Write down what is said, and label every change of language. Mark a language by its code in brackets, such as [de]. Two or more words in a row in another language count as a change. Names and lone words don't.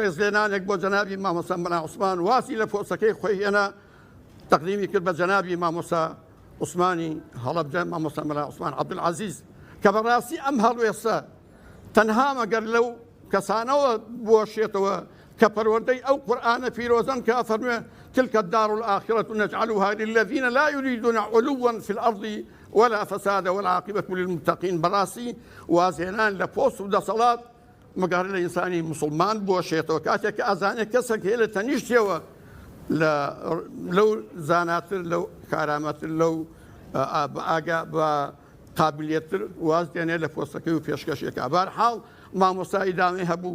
[ckb] ڕێزلێنانێک بۆ جەنابی مامۆستا مەلا عوسمان واسی لە پۆستەکەی خۆی هێنا تەقدیمی کرد بە جەنابی مامۆستا عوسمانی هەڵەبجە مامۆستا مەلا عوسمان عەبدولعەزیز کە بەڕاستی ئەم هەڵوێستە تەنها مەگەر لەو کەسانەوە بۆشێتەوە کە پەروەردەی ئەو قورئانە پیرۆزەن کە فەرموێ [ar] تلك الدار الآخرة نجعلها للذين لا يريدون علوا في الأرض ولا فسادا والعاقبة للمتقين [ckb] بەڕاستی وازهێنان لە پۆست و دەسەڵات مەگەڕی لە ئینسانی مسلمان بۆشێتەوە کاتێک کە ئازانێت کەسێک هەیە لە تەنیشتەوە لەو زاناتر لەو کارامەتر لەو ئاگا بە قابلیتتر واز دێنێ لە پۆستەکەی و پێشکەشێکە بەرحاڵ مامۆستای دامی هەبوو